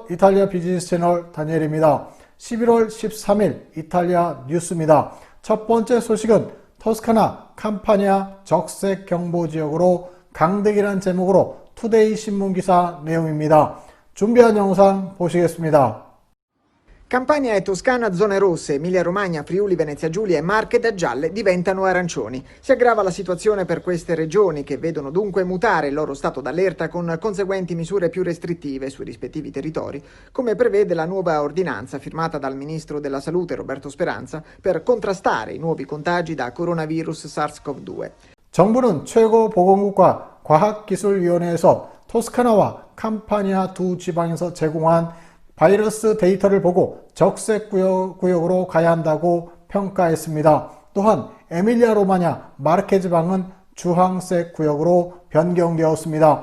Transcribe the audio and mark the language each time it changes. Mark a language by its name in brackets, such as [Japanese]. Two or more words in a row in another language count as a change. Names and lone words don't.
[Korean] 이탈리아 비즈니스 채널 다니엘입니다. 11월 13일 이탈리아 뉴스입니다. 첫 번째 소식은 토스카나 캄파니아 적색 경보 지역으로 강등이라는 제목으로 투데이 신문 기사 내용입니다. 준비한 영상 보시겠습니다. [Italian] Campania e Toscana zone rosse, Emilia-Romagna, Friuli, Venezia Giulia e Marche da gialle diventano arancioni. Si aggrava la situazione per queste regioni che vedono dunque mutare il loro stato d'allerta con conseguenti misure più restrittive sui rispettivi territori, come prevede la nuova ordinanza firmata dal ministro della Salute Roberto Speranza per contrastare i nuovi contagi da coronavirus SARS-CoV-2. [Korean] 정부는 최고보건국가 과학기술위원회에서 토스카나와 캄파니아 두 지방에서 제공한 바이러스 데이터를 보고 적색 구역으로 가야 한다고 평가했습니다. 또한 에밀리아 로마냐 마르케 지방은 주황색 구역으로 변경되었습니다.